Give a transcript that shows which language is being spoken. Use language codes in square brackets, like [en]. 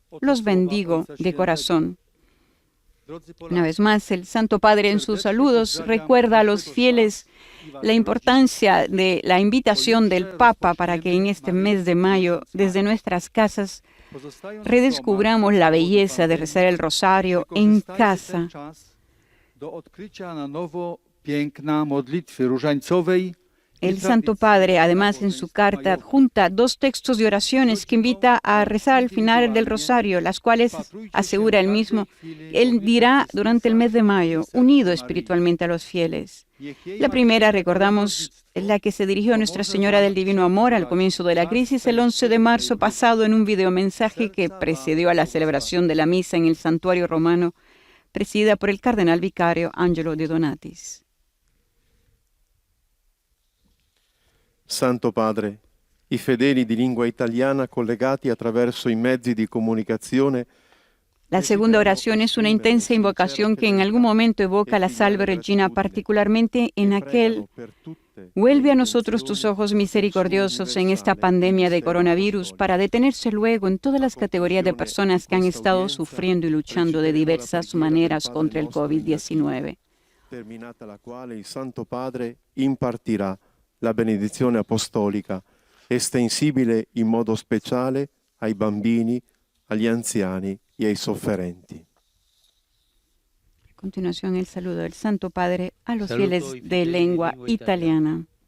[es] Los bendigo de corazón. Una vez más, el Santo Padre en sus saludos recuerda a los fieles la importancia de la invitación del Papa para que en este mes de mayo, desde nuestras casas, redescubramos la belleza de rezar el rosario en casa. [pl] Do odkrycia na nowo piękna modlitwy różańcowej. [es] El Santo Padre, además, en su carta adjunta 2 textos de oraciones que invita a rezar al final del rosario, las cuales, asegura él mismo, él dirá durante el mes de mayo, unido espiritualmente a los fieles. La primera, recordamos, es la que se dirigió a Nuestra Señora del Divino Amor al comienzo de la crisis, el 11 de marzo pasado, en un videomensaje que precedió a la celebración de la misa en el santuario romano, presidida por el cardenal vicario Angelo De Donatis. [it] Santo Padre, i fedeli di lingua italiana collegati attraverso i mezzi di comunicazione. [es] La segunda oración es una intensa invocación que en algún momento evoca la Salve Regina, particularmente en aquel: vuelve a nosotros tus ojos misericordiosos en esta pandemia de coronavirus, para detenerse luego en todas las categorías de personas que han estado sufriendo y luchando de diversas maneras contra el COVID-19. [it] Terminata la quale il Santo Padre impartirà la benedizione apostolica, estensibile in modo speciale ai bambini, agli anziani y ai sofferenti. [es] A continuación, el saludo del Santo Padre a los fieles de lengua italiana.